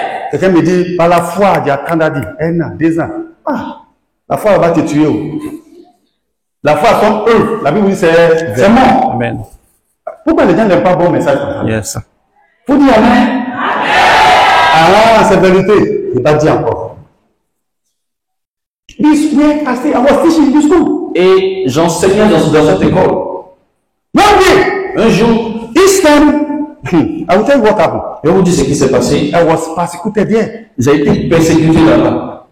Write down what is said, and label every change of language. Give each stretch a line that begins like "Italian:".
French: Quelqu'un me dit, par la foi, il y a Canada, 1 an, 2 ans. Ah, la foi va te tuer. Oh. La foi sont eux. La Bible dit c'est mort. Amen. Pourquoi les gens n'aiment pas bon message?
English: Yes.
French: Faut dire Amen. Ah, c'est vérité. Je ne vais pas dire encore.
English: This way, I was teaching in this school.
French: Et j'enseignais dans cette école.
English: One day,
French: Un jour,
English: each time, I will tell you what happened.
French: je vais vous dire ce qui s'est passé.
English: I was persecuted there.
French: J'ai été persécuté là-bas.